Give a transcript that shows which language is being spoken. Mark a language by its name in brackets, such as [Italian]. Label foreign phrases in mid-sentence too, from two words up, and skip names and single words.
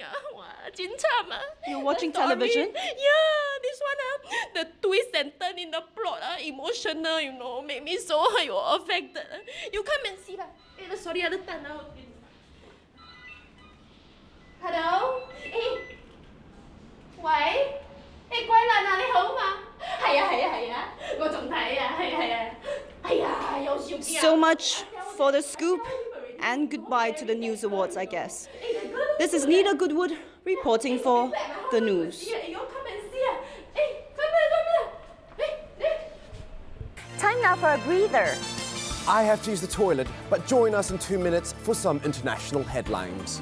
[English] You're watching television? Yeah, this one, the twist and turn in the plot, emotional, make me so affected. You come and see lah. Sorry, other time now. Hello? Hey. [Cantonese] 喂? 你鬼蘭啊，你好嘛？係啊，我仲睇啊，係啊，有笑啲啊。 [English] So much for the scoop, and goodbye to the News Awards, I guess. This is Nida Goodwood reporting for the news. Time now for a breather. I have to use the toilet, but join us in 2 minutes for some international headlines.